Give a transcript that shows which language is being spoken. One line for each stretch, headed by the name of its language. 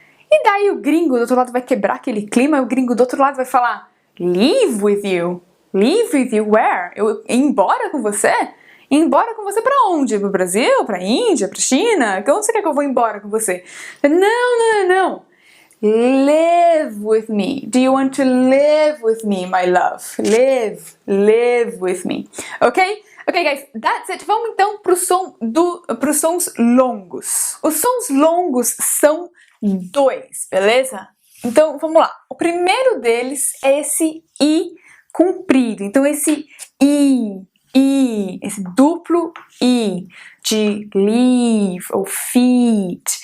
Portuguese: E daí o gringo do outro lado vai quebrar aquele clima, e o gringo do outro lado vai falar,
English: live with you? Live with you where?
Portuguese: Eu ir embora com você? Ir embora com você pra onde? Pro Brasil? Pra Índia? Pra China? Onde você quer que eu vou embora com você? Não.
English: Live with me. Do you want to live with me, my love? Live with me. Ok? Ok, guys, that's it.
Portuguese: Vamos então pros sons longos. Os sons longos são 2, beleza? Então, vamos lá. O primeiro deles é esse I comprido. Então, esse I, esse duplo I de leave ou feet.